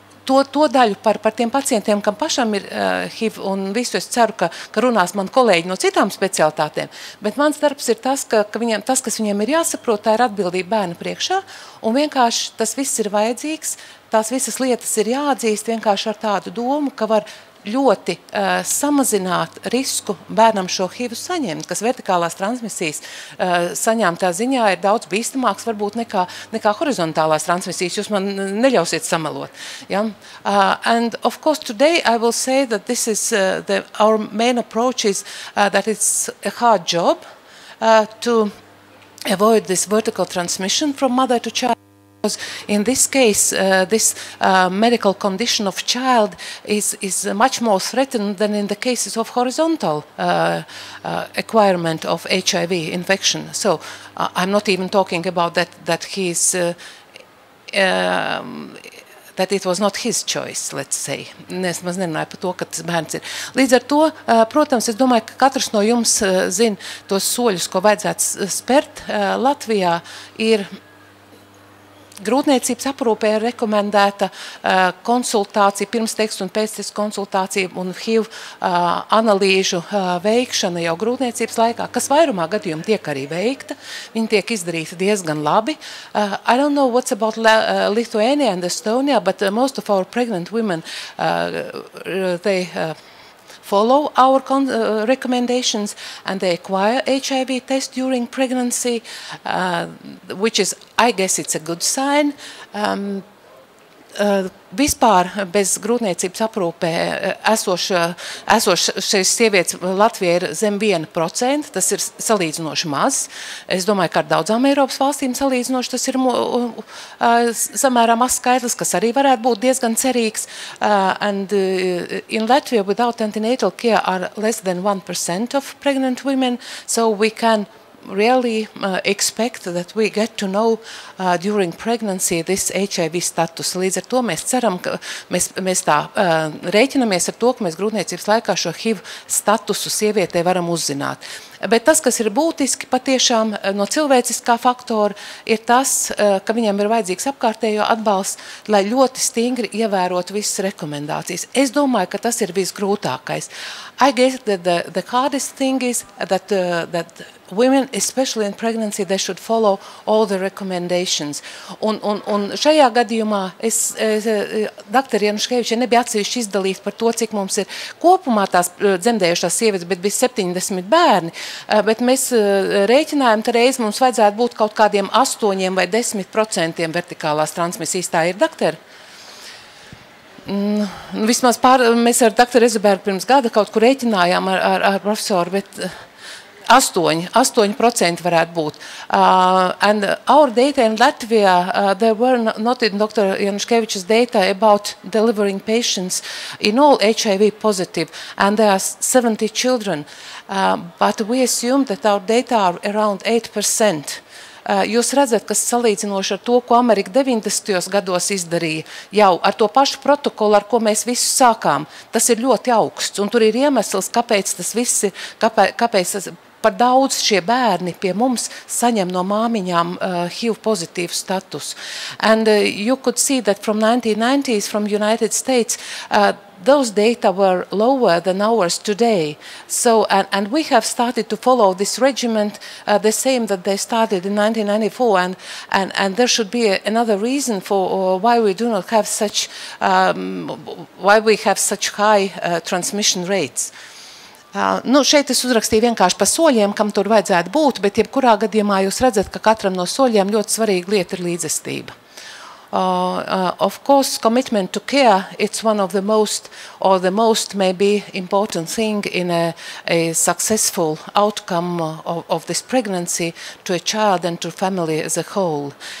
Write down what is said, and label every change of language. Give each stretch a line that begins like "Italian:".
Latvian: To daļu par tiem pacientiem, kam pašam ir HIV un visu, es ceru, ka runās man kolēģi no citām specialitātēm, bet mans darbs ir tas, kas viņiem ir jāsaprot, tā ir atbildība bērna priekšā, un vienkārši tas viss ir vajadzīgs, tās visas lietas ir jāatzīst vienkārši ar tādu domu, ka var ļoti samazināt risku bērnam šo HIV saņemt, kas vertikālās transmisijas saņemtā ziņā ir daudz bīstamāks varbūt nekā horizontālās transmisijas. Jūs man neļausiet samalot. Ja?
English: And of course today I will say that this is our main approach is that it's a hard job to avoid this vertical transmission from mother to child. Because in this case, this medical condition of child is much more threatened than in the cases of horizontal acquirement of HIV infection. So I'm not even talking about that he's that it was not his choice, let's say.
Latvian: Es maz nerunāju par to, ka tas bērns ir. Līdz ar to, protams, es domāju, ka katrs no jums zina tos soļus, ko vajadzētu spērt Latvijā, ir grūtniecības aprūpē ir rekomendēta konsultācija, pirmstekstu un pēctekstu konsultācija un HIV analīžu veikšana jau grūtniecības laikā, kas vairumā gadījumu tiek arī veikta. Viņi tiek izdarīti diezgan labi.
English: I don't know what's about Lithuania and Estonia, but most of our pregnant women, they follow our recommendations and they acquire HIV test during pregnancy, which is, I guess it's a good sign.
Latvian: Vispār bez grūtniecības aprūpē esošais sievietes Latvijā ir zem 1%, tas ir salīdzinoši maz. Es domāju, ka ar daudzām Eiropas valstīm salīdzinoši tas ir samērā maz skaitlis, kas arī varētu būt diezgan cerīgs.
English: And in Latvia, without antenatal care are less than 1% of pregnant women, so we can really expect that we get to know during pregnancy this HIV status.
Latvian: Līdz ar to mēs ceram, ka mēs tā rēķinamies ar to, ka mēs grūtniecības laikā šo HIV statusu sievietē varam uzzināt. Bet tas, kas ir būtiski patiešām no cilvēciskā faktora, ir tas, ka viņam ir vajadzīgs apkārtējo atbalsts, lai ļoti stingri ievērotu visas rekomendācijas. Es domāju, ka tas ir visgrūtākais.
English: I guess that the hardest thing is that women, especially in pregnancy, they should follow all the recommendations.
Latvian: Un šajā gadījumā doktori Januškeviča nebija atsevišķi izdalīt par to, cik mums ir kopumā tās dzemdējušās sievietes, bet bija 70 bērni, bet mēs rēķinājām, ka reiz mums vajadzētu būt kaut kādiem 8 vai 10% vertikālās transmisijas. Tā ir, doktori? Vismaz mēs ar doktoru Ezebergu pirms gada kaut kur rēķinājām ar profesoru, bet 8% varētu būt.
English: And our data in Latvia, there were not in Dr. Januškevič's data about delivering patients in all HIV positive, and there are 70 children. But we assume that our data are around 8%.
Latvian: Jūs redzat, kas salīdzinoši ar to, ko Amerika 90. gados izdarīja, jau ar to pašu protokolu, ar ko mēs visu sākām, tas ir ļoti augsts. Un tur ir iemesls, kāpēc tas viss ir, kāpēc tas par daudz šie bērni pie mums saņem no māmiņām HIV pozitīvu status.
English: And you could see that from 1990s, from United States, those data were lower than ours today. So, and we have started to follow this regimen the same that they started in 1994, and there should be another reason for why we do not have such, why we have such high transmission rates.
Latvian: Šeit es uzrakstīju vienkārši pa soļiem, kam tur vajadzētu būt, bet jebkurā gadījumā jūs redzat, ka katram no soļiem ļoti svarīga lieta ir līdzestība.
English: Of course, commitment to care, it's one of the most, or the most maybe important thing in a successful outcome of this pregnancy to a child and to family as a whole.